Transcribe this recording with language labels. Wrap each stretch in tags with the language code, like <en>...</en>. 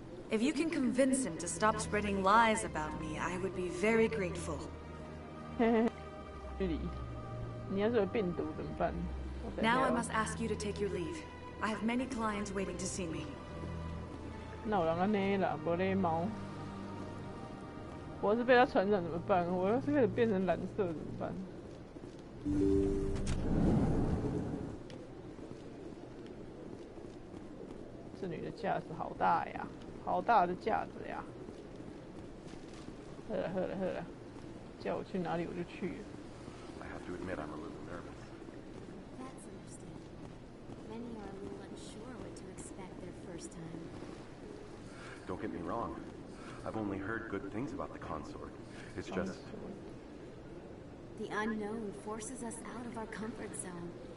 <en>If you can convince him to stop spreading lies about me, I would be very grateful.</en> <zh>你要是有病毒怎么办？</zh> <en>Now I must ask you to take your leave. I have many clients waiting to see me.</en> <zh>那有人安尼啦，无礼貌。我要是被他传染怎么办？我要是开始变成蓝色怎么办？这女的架子好大呀，好大的架子呀！喝了喝了喝了，叫我去哪里我就去了。</zh> <en>I have to admit I'm a little nervous. That's understandable. Many are a little unsure what to expect their first time. Don't get me wrong. I've only heard good things about the consort. It's just... The unknown forces us out of our comfort zone.</en>